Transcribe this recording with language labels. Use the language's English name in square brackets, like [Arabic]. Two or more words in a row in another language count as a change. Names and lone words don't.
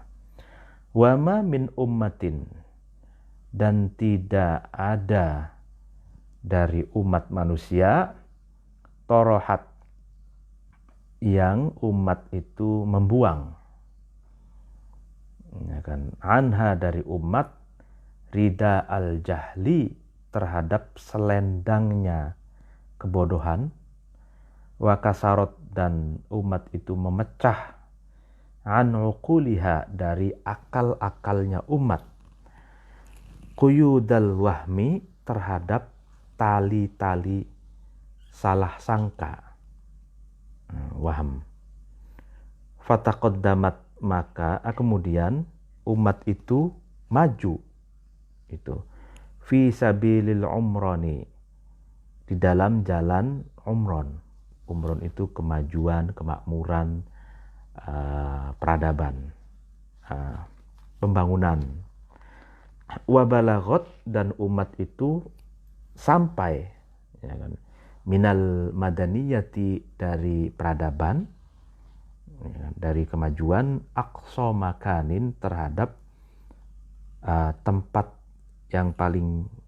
[Arabic] وما من أمة, [Indonesian] dan tidak ada dari umat manusia, torohat, yang umat itu membuang, ya kan, anha dari umat, [Arabic] رداء الجهل [Indonesian] terhadap selendangnya kebodohan, [Arabic] وكسرت [Indonesian] dan umat itu memecah [Arabic] عن عقولها [Indonesian] dari akal-akalnya umat, [Arabic] قيود الوهم [Indonesian] terhadap tali-tali salah sangka, waham. Fataqaddamat maka kemudian umat itu maju itu [Arabic] في سبيل العمران [Indonesian] di dalam jalan umron. Umron itu kemajuan, kemakmuran, peradaban, pembangunan. Wabalagot dan umat itu sampai, ya kan, [Arabic] من المدنية [Indonesian] dari peradaban, ya kan, dari kemajuan, [Arabic] أقصى مكان [Indonesian] terhadap tempat yang paling